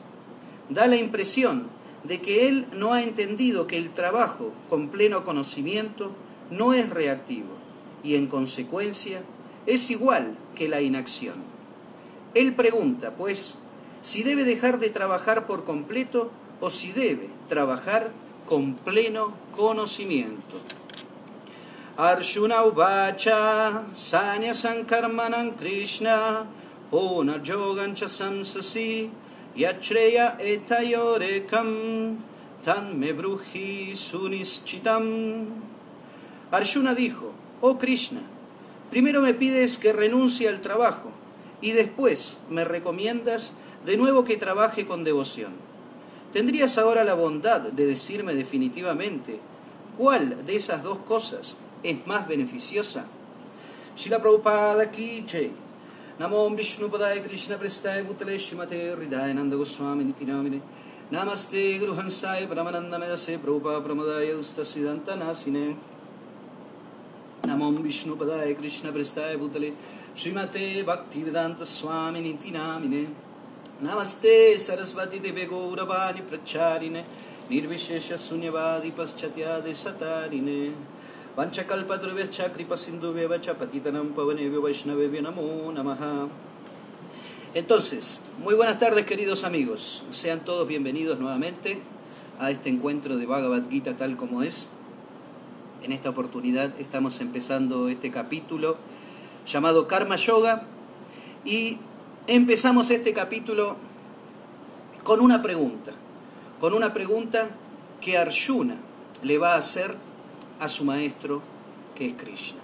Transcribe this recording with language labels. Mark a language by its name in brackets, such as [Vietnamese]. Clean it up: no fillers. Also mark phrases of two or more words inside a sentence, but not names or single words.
[Spanish] Da la impresión de que él no ha entendido que el trabajo con pleno conocimiento no es reactivo y en consecuencia es igual que la inacción. Él pregunta, pues, si debe dejar de trabajar por completo o si debe trabajar con pleno conocimiento. [Sanskrit] Arjuna uvacha sanyasam karmanam Krishna Punaryogancha samsasi yachreya etayorekam tan me bruji sunischitam. [Spanish] Arjuna dijo: oh Krishna, primero me pides que renuncie al trabajo y después me recomiendas de nuevo que trabaje con devoción. ¿Tendrías ahora la bondad de decirme definitivamente cuál de esas dos cosas es más beneficiosa? [Sanskrit] Srila Prabhupada Ki Jai. Namo Vishnu Padaya Krishna Prestaya Bhutale Srimate Hridayananda Goswami Niti Namine. Namaste Guru Hansaya Paramananda Medase Prabhupada Pramadaya Ustasidanta Nasine. Namo Vishnu Padaya Krishna Prestaya Bhutale Srimate Bhaktivedanta Swami Niti Namine. Namaste Sarasvati Deve Gauravani Pracharine Nirvishesha Sunyavadi Paschatyade Satarine Vanchakalpadruvescha Kripasindhuvevacha Patitanam Pavanevyo Vaishnavevyo Namo Namaha. [Spanish] Entonces, muy buenas tardes queridos amigos, sean todos bienvenidos nuevamente a este encuentro de Bhagavad Gita tal como es. En esta oportunidad estamos empezando este capítulo llamado Karma Yoga y empezamos este capítulo con una pregunta que Arjuna le va a hacer a su maestro que es Krishna.